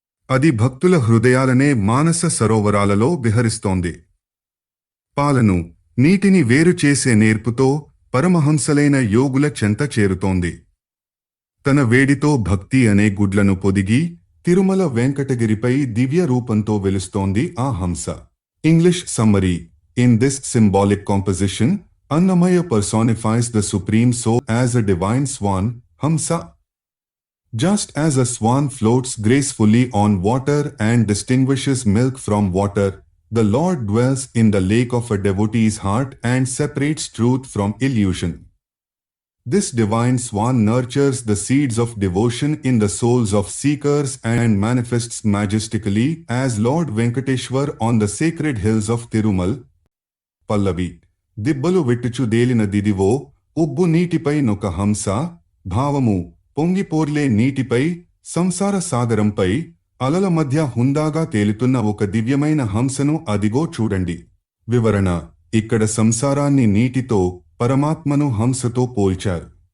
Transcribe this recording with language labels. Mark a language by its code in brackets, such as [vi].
[te] అది భక్తుల హృదయాలనే మానస సరోవరాలలో విహరిస్తోంది. పాలను, నీటిని వేరు చేసే నేర్పుతో పరమహంసలైన యోగుల చెంత చేరుతోంది. తన వేడితో భక్తి అనే గుడ్లను పొదిగి తిరుమల వెంకటగిరిపై దివ్య రూపంతో వెలుస్తోంది ఆ హంస. [en] English summary: in this symbolic composition, Annamaya personifies the supreme soul as a divine swan, Hamsa. Just as a swan floats gracefully on water and distinguishes milk from water, the Lord dwells in the lake of a devotee's heart and separates truth from illusion. This divine swan nurtures the seeds of devotion in the souls of seekers and manifests majestically as Lord Venkateshwar on the sacred hills of Tirumal. [te] Pallavi: దిబ్బలు వెట్టుచు దేలిన దిదివో ఉబ్బు నీటిపై నొక హంస. భావము: పొంగిపోర్లే నీటిపై, సంసార సాగరంపై అలల మధ్య హుందాగా తేలుతున్న ఒక దివ్యమైన హంసను అదిగో చూడండి. వివరణ: ఇక్కడ సంసారాన్ని నీటితో, పరమాత్మను హంసతో పోల్చారు.